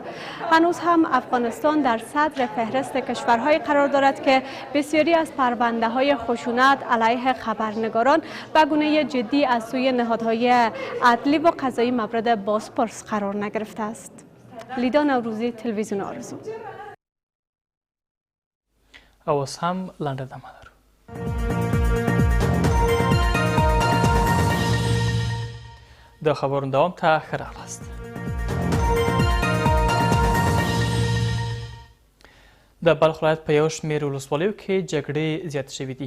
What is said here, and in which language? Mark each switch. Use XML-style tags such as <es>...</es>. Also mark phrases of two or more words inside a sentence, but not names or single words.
<fa>هنوز هم افغانستان در صدر فهرست کشورهای قرار دارد که بسیاری از پرونده های خشونت علیه خبرنگاران به گونه جدی از سوی نهادهای عدلی و قضایی مورد بازپرس قرار نگرفته است. لیدا نوروزی، تلویزیون آرزو.</fa> <ps>اوس هم لنډه دمه لرو. د خبرونو دوام ته ښه راغلاست. د بلخ ولایت په یو شمېر ولسوالیو کې جګړې زیاتې شوې دي.</ps>